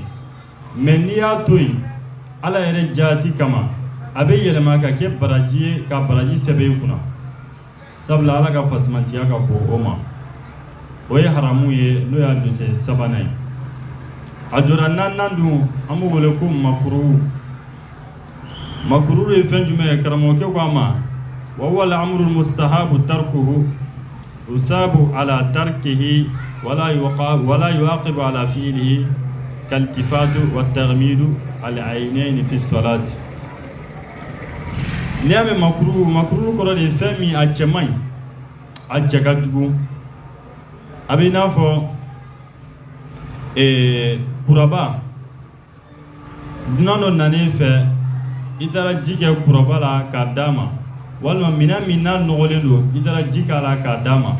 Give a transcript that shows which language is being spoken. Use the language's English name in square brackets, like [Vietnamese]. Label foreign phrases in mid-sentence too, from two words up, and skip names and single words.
[Bambara] Mais n'i y'a to yen Ala yɛrɛ jaati kama a bɛ yɛlɛma ka kɛ baraji ye ka baraji sɛbɛn i kunna. Sabula Ala ka fasimantiya ka bon o ma. O ye haramu ye n'o y'a jɔsen sabanan ye. A jɔra naaninan dun an b'o wele ko makruhu. Makruhu ye fɛn jumɛn ye karamɔgɔkɛ ko a ma [Arabic] وهو الأمر المستحب تركه يثاب على تركه ولا يعاقب على فعله كالتفات والتغميض العينين في الصلاة. [Bambara] N'i y'a mɛn makruhu kɔrɔ de ye fɛn min a cɛ man ɲi a cɛ ka jugu a bɛ i n'a fɔ kuraba dunan dɔ nan'i fɛ i taara ji kɛ kuraba la k'a d'a ma walima minɛn min n'a nɔgɔlen don i taara ji k'a la k'a d'a ma.